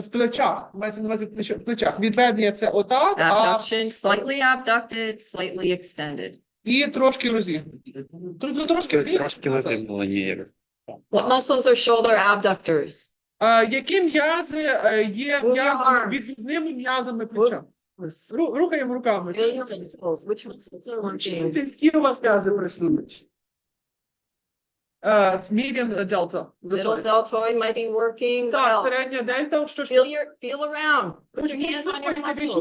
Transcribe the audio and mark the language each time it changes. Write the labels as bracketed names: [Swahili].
[Ukrainian] в плечах, мається на увазі в плечах. Відведення – це отак, [English] Abduction, slightly abducted, slightly extended. [Ukrainian] і трошки розігнуті. Трошки розігнені. [English] What muscles are shoulder abductors? [Ukrainian] Які м'язи є відрізними м'язами плеча? Рухаємо руками. [English] Which muscles are working? [Ukrainian] Які у вас м'язи працюють? [English] Medium delta. Middle deltoid might be working. [Ukrainian] Так, [English] Well, [Ukrainian] середня дельта, що ж? [English] feel around. Put your hands on your muscles.